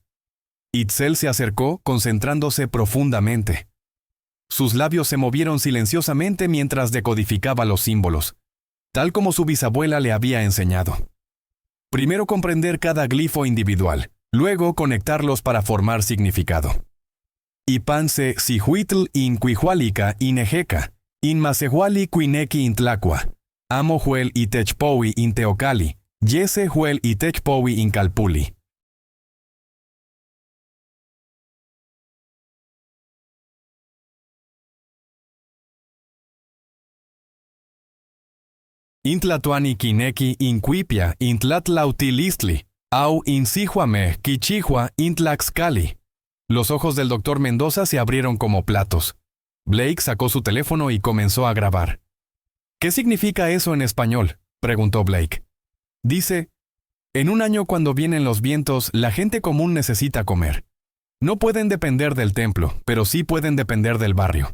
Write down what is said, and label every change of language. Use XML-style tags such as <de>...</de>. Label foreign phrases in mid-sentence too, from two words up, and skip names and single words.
<es>Itzel se acercó, concentrándose profundamente. Sus labios se movieron silenciosamente mientras decodificaba los símbolos, tal como su bisabuela le había enseñado. Primero comprender cada glifo individual, luego conectarlos para formar significado.</es> <nah>«Ipanse sihuitl in quihualica inejeca, in masehuali quineki intlacua, amo juel y techpowi in teocali, yese juel y techpowi in calpuli». «Intlatuani quineki inquipia intlatlautilistli, au insihuame quichihua intlaxcali».</nah> <es>Los ojos del doctor Mendoza se abrieron como platos. Blake sacó su teléfono y comenzó a grabar. «¿Qué significa eso en español?», preguntó Blake. «Dice, en un año cuando vienen los vientos, la gente común necesita comer. No pueden depender del templo, pero sí pueden depender del barrio.</es>